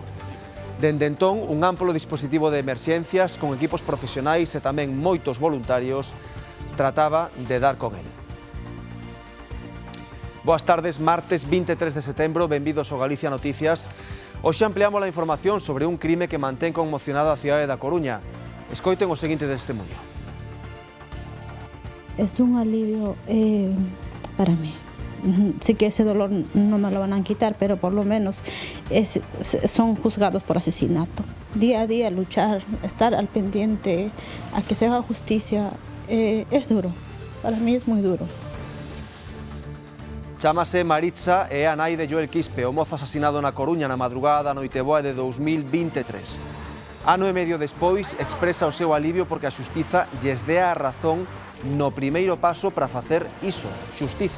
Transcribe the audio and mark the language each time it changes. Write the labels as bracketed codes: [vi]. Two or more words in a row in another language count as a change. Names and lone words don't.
[gl] Dende entón, un amplo dispositivo de emerxencias con equipos profesionais e tamén moitos voluntarios trataba de dar con el. Boas tardes, martes 23 de setembro, benvidos ao Galicia Noticias. Hoxe ampliamos a información sobre un crime que mantén conmocionada a cidade da Coruña. Escoiten o seguinte testemunho. [es] Es un alivio para mí. Sí que ese dolor no me lo van a quitar, pero por lo menos son juzgados por asesinato. Día a día luchar, estar al pendiente, a que se haga justicia, es duro. Para mí es muy duro. [gl] Chámase Maritza e a nai de Joel Quispe, o mozo asasinado na Coruña na madrugada da Noiteboa de 2023. Ano e medio despois, expresa o seu alivio porque a xustiza lles dea a razón no primeiro paso para facer iso, xustiza.